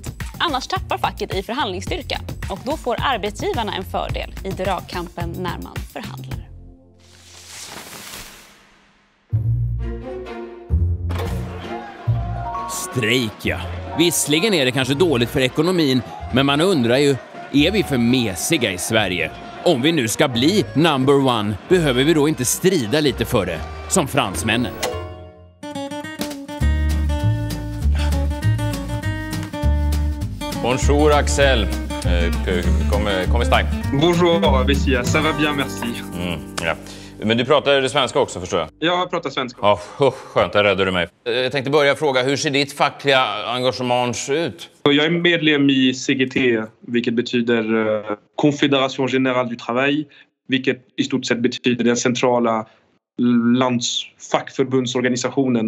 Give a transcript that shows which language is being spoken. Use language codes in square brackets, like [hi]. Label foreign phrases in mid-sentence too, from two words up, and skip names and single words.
[sv] Annars tappar facket i förhandlingsstyrka och då får arbetsgivarna en fördel i dragkampen när man förhandlar. Strejk, ja. Visserligen är det kanske dåligt för ekonomin, men man undrar ju, är vi för mesiga i Sverige? Om vi nu ska bli [en] number one, [sv] behöver vi då inte strida lite för det, som fransmännen? [fr] Bonjour Axel. Comment stai? Bonjour Vessia, ça va bien merci. [sv] Ja. Men du pratar svenska också, förstår jag? Jag pratar svenska. Ja, skönt, där räddade du mig. Jag tänkte börja fråga, hur ser ditt fackliga engagemang ut? Jag är medlem i CGT, vilket betyder [fr] Confédération Générale du Travail, [sv] vilket i stort sett betyder den centrala landsfackförbundsorganisationen.